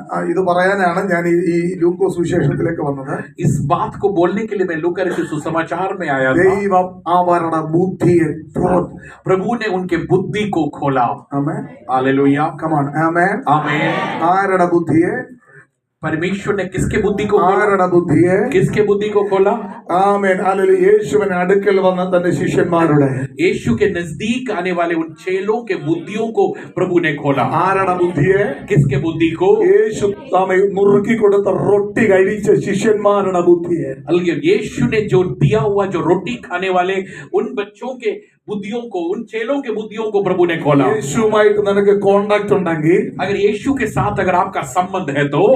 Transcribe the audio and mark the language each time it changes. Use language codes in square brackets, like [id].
[ml] ഇത് പറയാനാണ് ഞാൻ ഈ ലൂക്കോസ് സുവിശേഷത്തിലേക്ക് വന്നത്. [hi] इस बात को बोलने के लिए मैं लूका के सुसमाचार में आया था. [ml] ദൈവം അവരുടെ ബുദ്ധിയെ തുറന്നു. [hi] प्रभु ने उनके बुद्धि को खोला. [ml] ആമേൻ. [hi] हालेलुया. [en] Come on, [ml] ആമേൻ. [hi] आमीन. [ml] ആരുടെ ബുദ്ധിയെ? [hi] परमेश्वर ने किसके बुद्धि को खोला? [ml] ആരുടെ ബുദ്ധിയെ? [hi] किसके बुद्धि को खोला? [ml] ആമേൻ. ഹല്ലേലൂയ. യേശുവിന് അടുക്കൽ വന്ന തന്റെ ശിഷ്യന്മാരുടെ [hi] यीशु के नजदीक आने वाले उन चेलों के बुद्धियों को प्रभु ने खोला. [ml] ആരുടെ ബുദ്ധിയെ? [hi] किसके बुद्धि को? [ml] യേശു താമെ നുറുക്കി കൊടുത്ത റൊട്ടി കഴിച്ച ശിഷ്യന്മാരുടെ ബുദ്ധിയെ. [hi] यीशु ने जो दिया हुआ जो रोटी खाने वाले उन बच्चों के बुद्धियों को, उन चेलों के बुद्धियों को प्रभु ने खोला। [ml] യേശുവുമായിട്ട് നിനക്ക് കോണ്ടാക്ട് ഉണ്ടെങ്കിൽ, [hi] अगर यीशु के साथ अगर आपका संबंध है तो